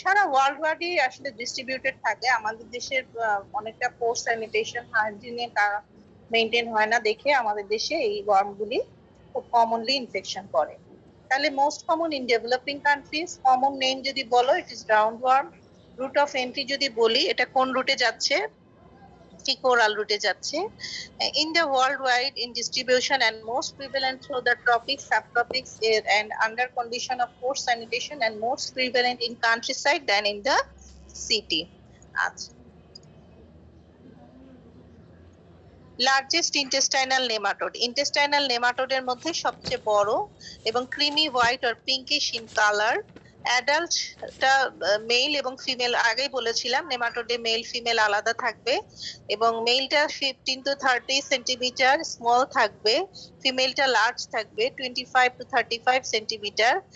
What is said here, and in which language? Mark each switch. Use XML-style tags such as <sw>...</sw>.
<bn>সারা world ওয়াইডে আসলে distributed থাকে। আমাদের দেশের অনেকটা পোস্ট স্যানিটেশন হাইজিনে তারা মেনটেন হয় না দেখে আমাদের দেশে এই ওয়ার্মগুলি খুব কমনলি ইনফেকশন করে।</bn> <en>তাহলে most common in developing countries, common name</en> <bn>যদি বলো</bn> <en>It is roundworm.</en> <bn>Root of entry যদি বলি, এটা কোন রুটে যাচ্ছে?</bn> <en>fecal route</en> <bn>যাচ্ছে।</bn> <en>In the worldwide in distribution and most prevalent through the tropics, subtropics and under condition of poor sanitation and most prevalent in countryside than in the city. আচ্ছা, largest intestinal nematode, intestinal নেমাটোডের</en> <bn>মধ্যে সবচেয়ে বড় এবং</bn> <en>Creamy white আর pinkish in colour.</en> <bn>অ্যাডাল্টটা mail এবং female, আগেই বলেছিলাম নেমাটোডে male female আলাদা থাকবে এবং মেলটা 15 to 30 সেন্টিমিটার স্মল থাকবে, ফিমেলটা লার্জ থাকবে 25 to 35 সেন্টিমিটার।</bn>